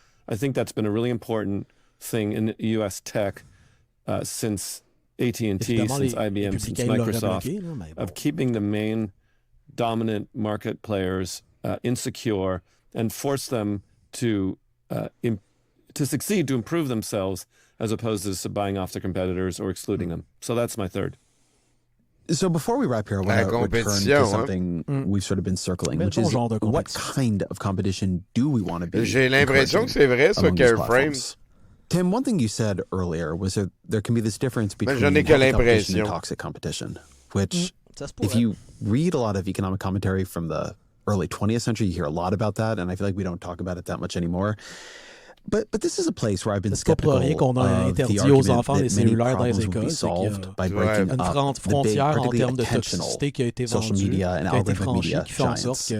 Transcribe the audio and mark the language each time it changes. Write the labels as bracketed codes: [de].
[en] I think that's been a really important thing in U.S. tech since AT&T, since IBM, since Microsoft, of keeping the main dominant market players insecure and force them to succeed, to improve themselves, as opposed to buying off the competitors or excluding them. So that's my 3rd. So before we wrap here, I want to return to something we've sort of been circling, which is what kind of competition do we want to be? [fr] J'ai l'impression que c'est vrai, ça, Careframe. [en] Tim, one thing you said earlier was that there can be this difference between competition and toxic competition, which, if you read a lot of economic commentary from the early 20th century, you hear a lot about that, and I feel like we don't talk about it that much anymore. But this is a place where I've been skeptical of the argument that many problems will be solved by breaking up the big, particularly attentional social media and algorithmic media giants.